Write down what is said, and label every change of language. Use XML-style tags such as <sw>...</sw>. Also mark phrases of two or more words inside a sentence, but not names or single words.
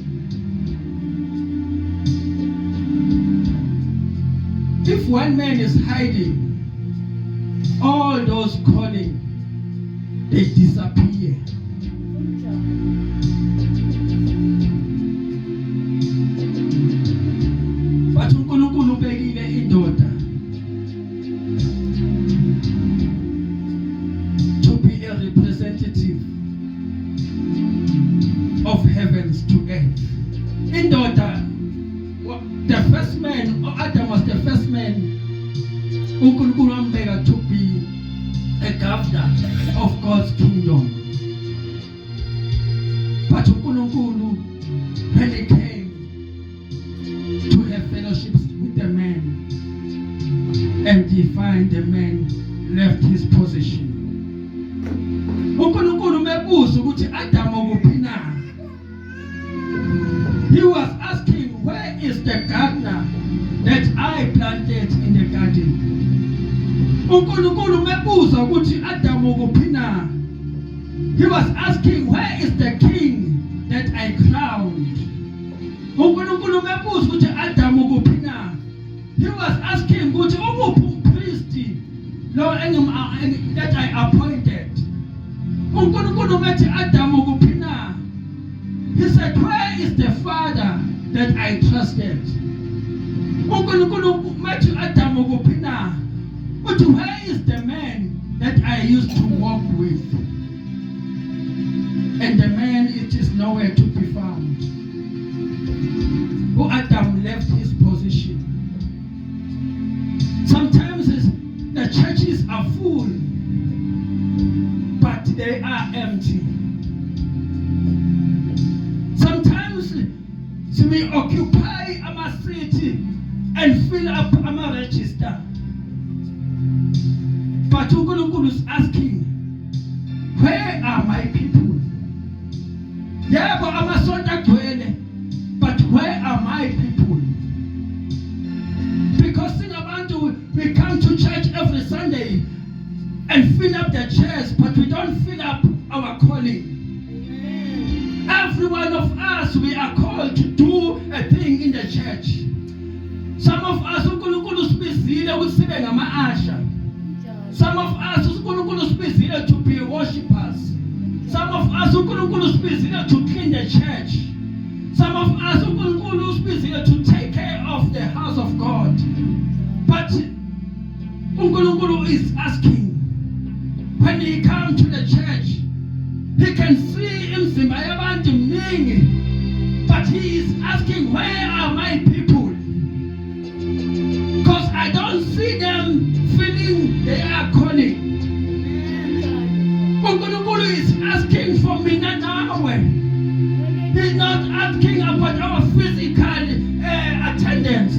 <en>If one man is hiding, all those calling, they disappear. But</en> <zu>uNkulunkulu ubekile indoda</zu> <en>to be a representative of heavens to earth. Indoda, the first man, Adam was the first man</en> <zu>uNkulunkulu ambeka</zu> <en>to be a governor of God's kingdom. But uNkulunkulu, when he came to have fellowships with the man, and he find the man left his position.</en> <zu>uNkulunkulu mebuza ukuthi Adam ukuphi na?</zu> <en>He was asking, where is the gardener that I planted in the garden?</en> <zu>uNkulunkulu mebuza ukuthi Adam ukuphi na?</zu> <en>He was asking, where is the king that I crowned?</en> <zu>uNkulunkulu mebuza ukuthi Adam ukuphi na?</zu> <en>He was asking</en> <zu>ukuthi ukuphi umpriest lo</zu> <en>that I appointed?</en> <zu>uNkulunkulu methi Adam ukuphi na?</zu> <en>He said, where is the father that I trusted?</en> <zu>uNkulunkulu methi Adam ukuphi na?</zu> <en>But where is the man that I used to walk with? And the man, it is nowhere to be found. Adam left his position. Sometimes the churches are full, but they are empty. Sometimes we occupy our city and fill up our register. But uNkulunkulu is asking, where are my people?</en> <zu>Yebo amasonto agcwele,</zu> <en>but where are my people? Because we come to church every Sunday and fill up the chairs, but we don't fill up our calling. Every one of us, we are called to do a thing in the church. Some of us</en> <zu>uNkulunkulu sibizile ukuthi sibe ngama-usher.</zu> <en>Some of us</en> <zu>uNkulunkulu sibizile</zu> <en>to be worshippers. Some of us</en> <zu>uNkulunkulu sibizile</zu> <en>to clean the church. Some of us</en> <zu>uNkulunkulu sibizile</zu> <en>to take care of the house of God. But uNkulunkulu is asking, when he comes to the church, he can see</en> <zu>imizimba yabantu mningi,</zu> <en>but he is asking, where are my people? Because I don't see them feeling they are calling. uNkulunkulu is asking for</en> <zu>mina nawe.</zu> <en>He's not asking about our physical attendance.</en>